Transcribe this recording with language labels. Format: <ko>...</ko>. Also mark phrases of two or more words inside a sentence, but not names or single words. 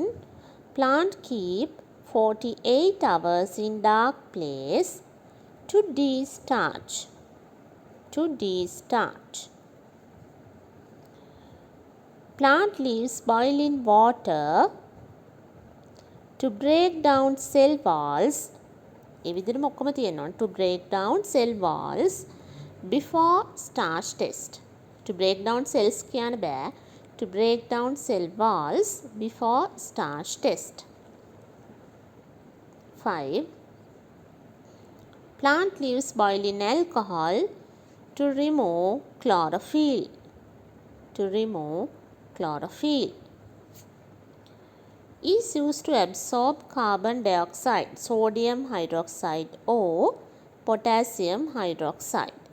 <en>Plant keep 48 hours in dark place to de-starch. Plant leaves boil in water to break down cell walls.</en> <si>ඒ විදිහටම ඔක්කොම තියෙනවා.</si> <en>To break down cell walls before starch test. To break down cells</en> <si>කියන්න බෑ.</si> <en>To break down cell walls before starch test. 5. Plant leaves boil in alcohol to remove chlorophyll. Is used to absorb carbon dioxide, sodium hydroxide or potassium hydroxide.</en>